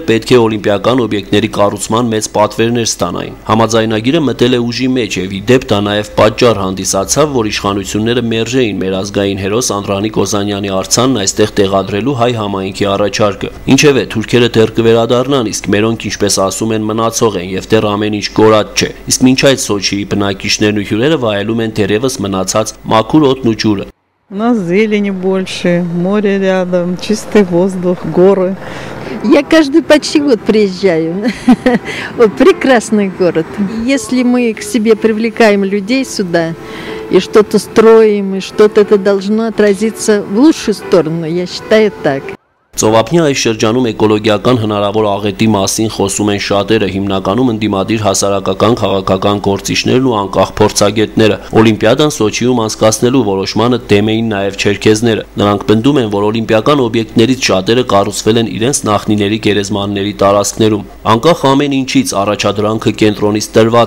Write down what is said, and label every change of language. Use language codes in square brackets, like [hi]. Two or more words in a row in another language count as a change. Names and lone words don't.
[hy] պետք է օլիմպիական օբյեկտների կառուցման մեծ պատվերներ ստանային։ Համաձայնագիրը մտել է ուժի մեջ եւ ի դեպ դա նաեւ պատճառ հանդիսացավ, որ իշխանությունները մերժեին մեր ազգային հերոս Անդրանիկ Օզանյանի արձանն այստեղ տեղադրելու հայ համայնքի առաջարկը։ Ինչևէ, թուրքերը դեռ կվերադառնան, իսկ մերոնք, ինչպես ասում են, մնացող են եւ դեռ ամեն ինչ կորած չէ։ Իսկ մինչ այդ Սոչիի բնակիչներն ու հյուրերը вայելում են դեռևս մնացած мաքուր օդն ու ջուրը։ [ru] У нас зелени больше, море рядом, чистый воздух, горы. Я каждый почти год приезжаю. Прекрасный город. Если мы к себе привлекаем людей сюда и что-то строим, и что-то это должно отразиться в лучшую сторону, я считаю так. [hy] Ծովափնյա այս շրջանում էկոլոգիական հնարավոր աղետի մասին խոսում են շատերը, հիմնականում ընդդիմադիր հասարակական քաղաքական գործիչներն ու անկախ փորձագետները։ Օլիմպիադան Սոչիում անցկացնելու որոշմանը դեմ էին նաև չերքեզները։ Նրանք պնդում են, որ օլիմպիական օբյեկտներից շատերը կառուցվել են իրենց նախնիների գերեզմանների տարածքներում։ Անկախ ամեն ինչից առաջադրանքը կենտրոնից տրված